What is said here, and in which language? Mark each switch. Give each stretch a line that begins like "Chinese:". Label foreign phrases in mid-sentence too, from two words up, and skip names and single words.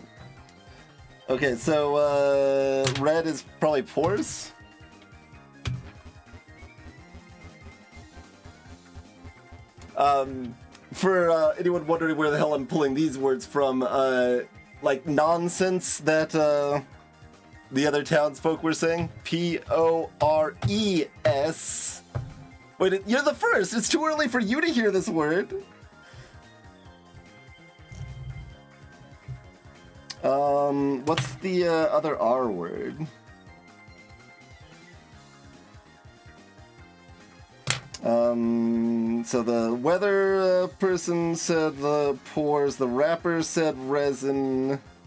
English: Okay, so red is probably pores. For anyone wondering where the hell I'm pulling these words from, like nonsense that the other townsfolk were saying. P-O-R-E-S. Wait, you're the first. It's too early for you to hear this word. What's the other R word? So the weather person said the pores, the rapper said resin.